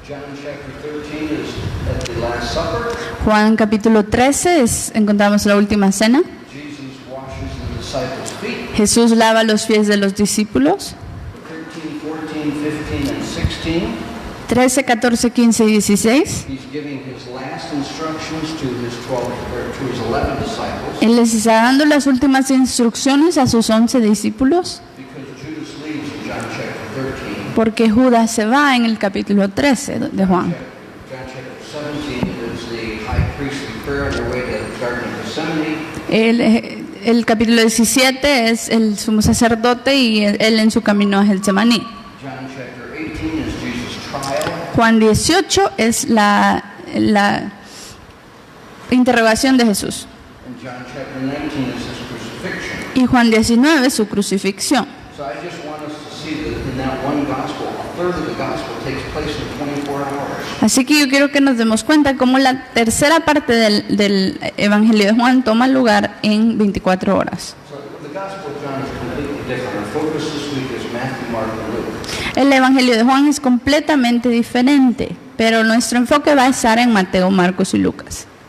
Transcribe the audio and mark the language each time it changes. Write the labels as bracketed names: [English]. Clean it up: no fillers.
[English] John chapter 13 is at the Last Supper. [Spanish] Juan capítulo 13 encontramos la última cena. [English] Jesus washes the disciples' feet. [Spanish] Jesús lava los pies de los discípulos. [English] 13, 14, 15, and 16. [Spanish] 13, 14, 15 y 16. [English] He's giving his last instructions to his 12 or to his 11 disciples [Spanish] Él les está dando las últimas instrucciones a sus 11 discípulos [English] because Judas leaves in John chapter 13. [Spanish] porque Judas se va en el capítulo 13 de Juan. [English] John chapter 17 is the high priestly prayer on their way to the Garden of Gethsemane. [Spanish] El capítulo 17 es el sumo sacerdote y él en su camino a Getsemaní. [English] John chapter 18 is Jesus' trial. [Spanish] Juan 18 es la interrogación de Jesús. [English] And John chapter 19 is his crucifixion. [Spanish] Y Juan 19 su crucifixión. [English] So I just want us to see that in that one gospel, 1/3 of the gospel takes place in 24 hours. [Spanish] Así que yo quiero que nos demos cuenta cómo la tercera parte del Evangelio de Juan toma lugar en 24 horas. [English] So the gospel of John is completely different. Our focus this week is Matthew, Mark, and Luke. [Spanish] El Evangelio de Juan es completamente diferente, pero nuestro enfoque va a estar en Mateo, Marcos y Lucas.